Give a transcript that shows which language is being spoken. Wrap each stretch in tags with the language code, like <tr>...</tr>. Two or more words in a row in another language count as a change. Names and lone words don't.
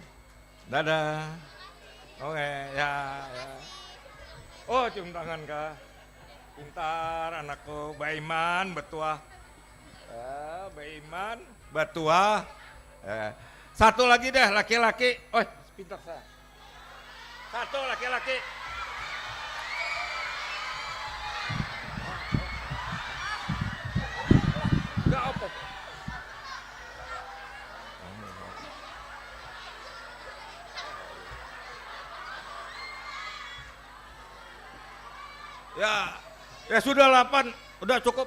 <id>Dadah. Oke, ya. Oh, cium tangan kah? Pintar anakku, Baiman, betua. Baiman, betua. 1 lagi deh, laki-laki. Oh, pintar saya. 1 laki-laki. Enggak apa. Ya sudah 8, udah cukup.</id>